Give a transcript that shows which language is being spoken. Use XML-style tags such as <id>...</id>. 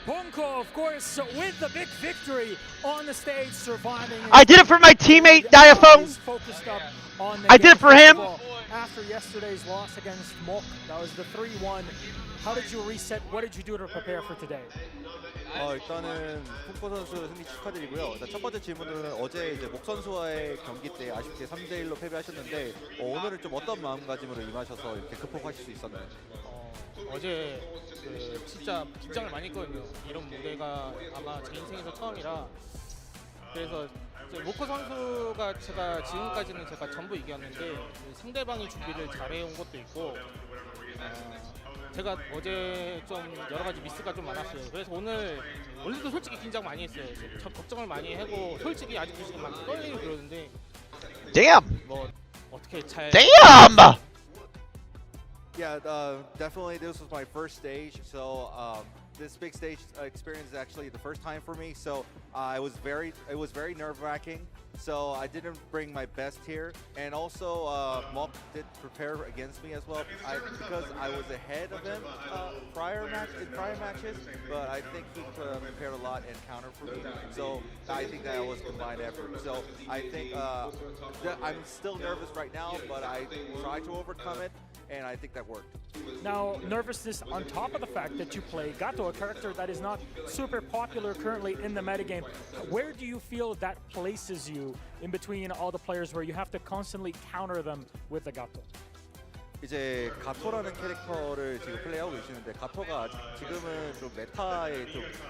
<en>Punko, of course, with the big victory on the stage, surviving. I did it for my teammate, Diaphone. I did it for him. After yesterday's loss against Mok, that was the 3-1. How did you reset? What did you do to prepare for today?</en> <ko>일단은 punko 선수 승리 축하드리고요. 일단 첫 번째 질문은 어제 이제 목 선수와의 경기 때 아쉽게 3대1로 패배하셨는데 오늘은 좀 어떤 마음가짐으로 임하셔서 이렇게 극복하실 수 있었나요? 어제 진짜 긴장을 많이 했거든요. 이런 무대가 아마 제 인생에서 처음이라. 그래서 모코 선수가 제가 지금까지는 제가 전부 이겼는데 상대방이 준비를 잘해온 것도 있고 제가 어제 좀 여러 가지 미스가 좀 많았어요. 그래서 오늘도 솔직히 긴장 많이 했어요. 저 걱정을 많이 하고 솔직히 아직도 지금 막 떨리고 그러는데</ko> <en>Damn.</en> <ko>뭐 어떻게 잘</ko> <en>Damn. Yeah, definitely this was my first stage, so this big stage experience is actually the first time for me, so it was very nerve-wracking, so I didn't bring my best here, and also Mok did prepare against me as well, because I was ahead of him in prior matches, but I think he prepared a lot and countered for me, so I think that was combined effort. So I think I'm still nervous right now, but I tried to overcome it, and I think that worked. Now, nervousness on top of the fact that you play Gato, a character that is not super popular currently in the metagame. Where do you feel that places you in between all the players where you have to constantly counter them with the Gato?</en> <ko>이제 가토라는 캐릭터를 지금 플레이하고 계시는데 가토가 아직 지금은 좀 메타에 좀</ko>